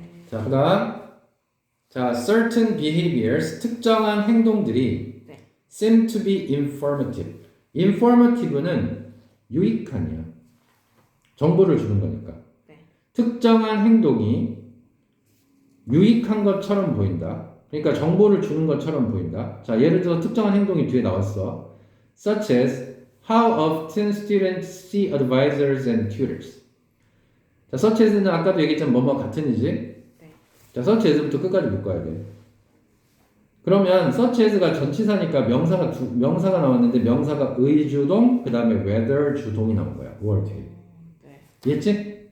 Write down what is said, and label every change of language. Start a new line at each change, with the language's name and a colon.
English: 자, 그 다음 자, certain behaviors
Korean: 특정한 행동들이
English: seem to be informative.
Korean: informative는 유익한이야. 정보를 주는 거니까. 특정한 행동이 유익한 것처럼 보인다. 그러니까 정보를 주는 것처럼 보인다. 자, 예를 들어 특정한 행동이 뒤에 나왔어.
English: Such as how often students see advisors and tutors.
Korean: 자, such as는 아까도 얘기했지만 뭐뭐 같은이지. 자, such as부터 끝까지 묶어야 돼. 그러면 such as가 전치사니까 명사가 나왔는데 명사가 의주동, 그 다음에 whether 주동이 나온 거야. 5월 뒤에. 이해했지?